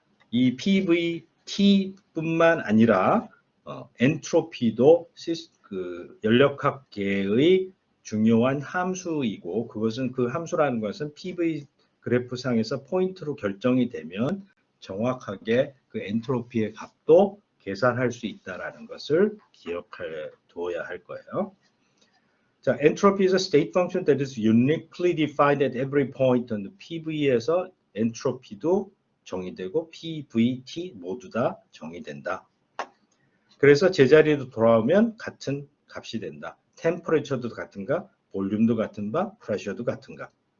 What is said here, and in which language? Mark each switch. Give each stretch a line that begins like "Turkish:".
Korean: 이 PVT뿐만 아니라 엔트로피도 그 연력학계의 중요한 함수이고 그것은 그 함수라는 것은 PV 그래프상에서 포인트로 결정이 되면 정확하게 그 엔트로피의 값도 계산할 수 있다는 것을 기억해 둬야 할 거예요.
English: 자, entropy is a state function that is uniquely defined at every point on the PV에서
Korean: 엔트로피도 정의되고 PVT 모두 다 정의된다. 그래서 제자리로 돌아오면 같은 값이 된다. 템퍼레처도 같은가, 볼륨도 같은가, 프레셔도 같은가.